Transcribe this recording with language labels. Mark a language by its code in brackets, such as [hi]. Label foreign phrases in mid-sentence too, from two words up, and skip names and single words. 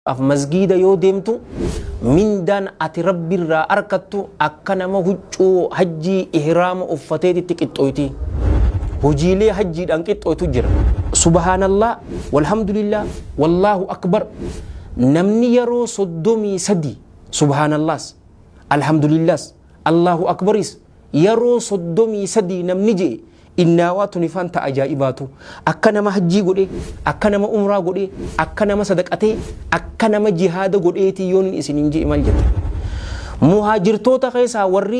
[om] af masgida yoo deemtu mindaan ati rabbirraa arkattu akka nama huccuu hajjii ihraama uffateetitti qixxooyti. Hojiilee hajjiidhaan qixxooytu jira. [ar] سبحان الله والحمد لله والله أكبر. [om] Namni yeroo 33 subhaanallas alhamdulillas allahu akbaris yeroo 33 namni jee innaawatu nifanta ajaa'ibatu akka nama hajjii godhe akka nama umraa godhe akka nama sadaqatee akka nama jihaada godheeti yoon isinin jee mal jette muhaajirtoota keessaa warri